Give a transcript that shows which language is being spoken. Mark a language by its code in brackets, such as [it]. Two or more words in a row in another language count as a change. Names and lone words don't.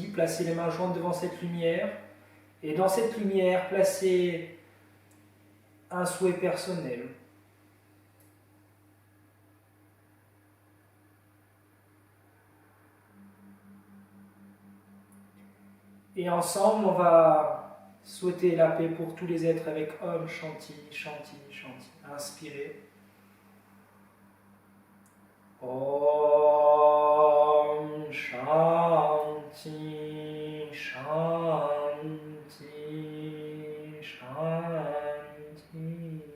[fr] Placez les mains jointes devant cette lumière. Et dans cette lumière, placez un souhait personnel. Et ensemble, on va souhaiter la paix pour tous les êtres avec [sa] Om Shanti, Shanti, Shanti. [fr] Inspirez. [sa] Om Shanti Shanti Shanti.